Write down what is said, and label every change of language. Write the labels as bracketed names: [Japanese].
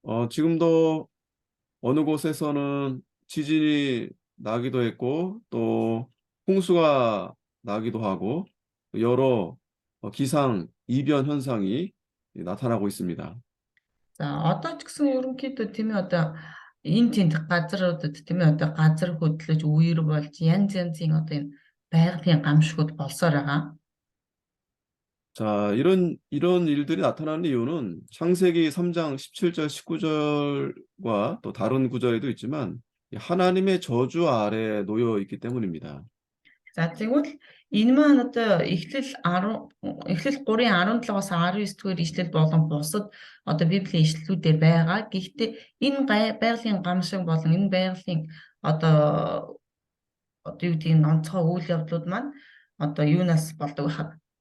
[Korean] 지금도 어느 곳에서는 지진이 나기도 했고 또 홍수가 나기도 하고 여러 기상 이변 현상이 나타나고 있습니다. [Mongolian] За одоо ч гэсэн ерөнхийдөө тийм ээ одоо энэ тент газруудад тийм ээ одоо газар хөдлөж үер болж янз янзын одоо энэ байгалийн гамшгууд болсоор байгаа. [Korean] 자, 이런 일들이 나타나는 이유는 창세기 3장 17절, 19절과 또 다른 구절에도 있지만 하나님의 저주 아래에 놓여 있기 때문입니다. [Mongolian] За тэгвэл энэ маань одоо Эхлэл 3:17-аас 19-р ишлэл болон бусад одоо Библийн ишлэлүүдээр байгаа. Гэхдээ энэ байгалийн гамшиг болон энэ байгалийн одоо юу гэдгийг онцгой үйл явдлууд маань одоо юунаас болдог вэ?